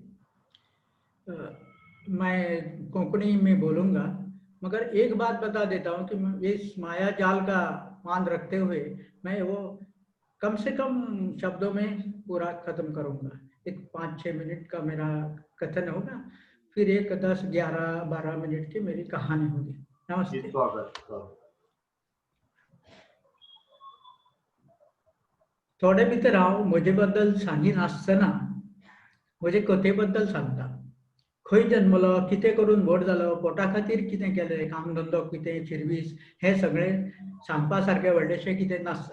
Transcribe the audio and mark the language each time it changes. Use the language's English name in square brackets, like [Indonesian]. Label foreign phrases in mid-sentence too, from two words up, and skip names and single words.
[Hindi] मैं कोंकणी में बोलूँगा, मगर एक बात बता देता हूँ कि इस माया जाल का मान रखते हुए मैं वो कम से कम शब्दों में पूरा खत्म करूँगा। एक 5-6 मिनट का मेरा कथन होगा, फिर एक 10, 11, 12 मिनट की मेरी कहानी होगी। नमस्ते। [Konkani] थोडे भितर हांव म्हजे बद्दल सांगिनासतना म्हजे कथेबद्दल सांगता। खंय जन्मलो, कितें करून व्हड जालो, पोटा खातीर कितें केलें, काम धंदो कितें, शिर्वीस, हें सगळें सांगपा सारकें व्हडलेशें कितें नासता।